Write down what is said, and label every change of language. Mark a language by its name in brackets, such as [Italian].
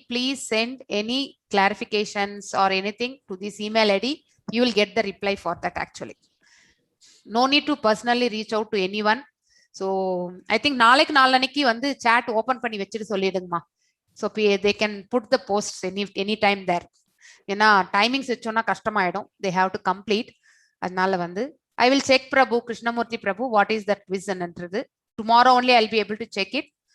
[English] Please send any clarifications or anything to this email ID. You will get the reply for that actually. No need to personally reach out to anyone. So I think [Tamil] நாளைக்கு வந்து chat open பண்ணி வச்சுட்டு சொல்லிடுங்கம்மா. [English] So they can put the posts any time there. [Tamil] ஏன்னா timings வச்சோன்னா கஷ்டமாயிடும். [English] They have to complete. [Tamil] அதனால வந்து [English] I will check Prabhu, Krishnamurthy Prabhu, what is that vision-ன்றது. Tomorrow only I'll be able to check it.